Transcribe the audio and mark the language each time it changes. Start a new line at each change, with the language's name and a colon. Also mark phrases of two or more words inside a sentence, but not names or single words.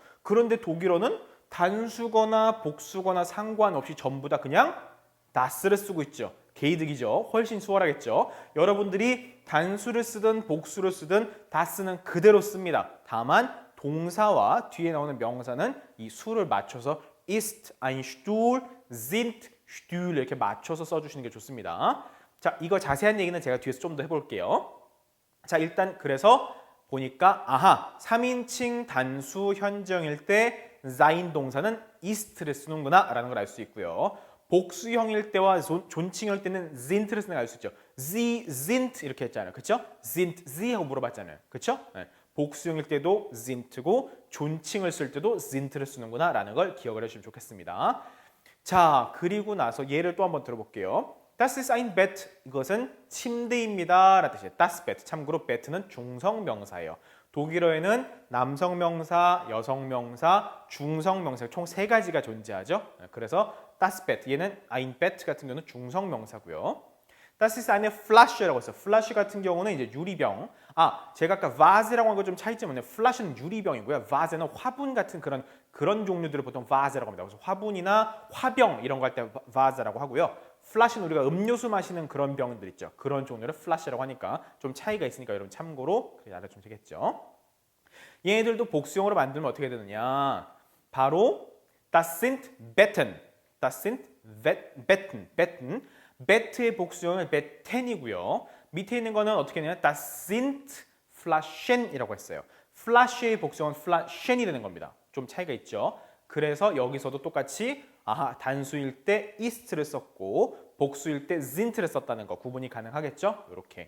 Korean: 그런데 독일어는 단수거나 복수거나 상관없이 전부 다 그냥 das를 쓰고 있죠. 개이득이죠. 훨씬 수월하겠죠. 여러분들이 단수를 쓰든 복수를 쓰든 das는 그대로 씁니다. 다만 동사와 뒤에 나오는 명사는 이 수를 맞춰서
German: ist ein Stuhl, sind Stühle
Korean: 이렇게 맞춰서 써주시는 게 좋습니다. 자, 이거 자세한 얘기는 제가 뒤에서 좀 더 해볼게요. 자, 일단 그래서 보니까 3인칭 단수 현정일 때 sein 동사는 ist를 쓰는구나 라는 걸 알 수 있고요. 복수형일 때와 존칭일 때는 sind를 쓰는 걸 알 수 있죠.
German: Sie sind
Korean: 이렇게 했잖아요. 그렇죠?
German: sind sie
Korean: 하고 물어봤잖아요. 그렇죠? 네. 복수형일 때도 sind고 존칭을 쓸 때도 sind를 쓰는구나 라는 걸 기억을 해주시면 좋겠습니다. 자, 그리고 나서 예를 또 한번 들어볼게요.
German: Das ist ein Bett.
Korean: 이것은 침대입니다. 라는 뜻이에요.
German: Das Bett.
Korean: 참고로 Bett는 중성명사예요. 독일어에는 남성명사, 여성명사, 중성명사 총 3가지가 존재하죠. 그래서
German: das Bett.
Korean: 얘는
German: ein Bett
Korean: 같은 경우는 중성명사고요.
German: Das ist eine Flasche
Korean: 라고 했어요. Flasche 같은 경우는 이제 유리병. 제가 아까 Vase라고 한 거 좀 차이점은 Flasche는 유리병이고요. Vase는 화분 같은 그런 종류들을 보통 Vase라고 합니다. 그래서 화분이나 화병 이런 거 할 때 Vase라고 하고요. Flash는 우리가 음료수 마시는 그런 병들 있죠. 그런 종류를 Flash라고 하니까 좀 차이가 있으니까 여러분 참고로 알아주면 되겠죠. 얘네들도 복수형으로 만들면 어떻게 되느냐?
German: 바로 Das sind Betten. Das sind Betten.
Korean: Bett의 복수형은 Betten이고요. 밑에 있는 거는 어떻게 되냐면
German: Das sind Flaschen
Korean: 이라고 했어요. Flash의 복수형은 Flaschen이 되는 겁니다. 좀 차이가 있죠. 그래서 여기서도 똑같이 단수일 때 ist를 썼고 복수일 때 sind를 썼다는 거 구분이 가능하겠죠? 이렇게.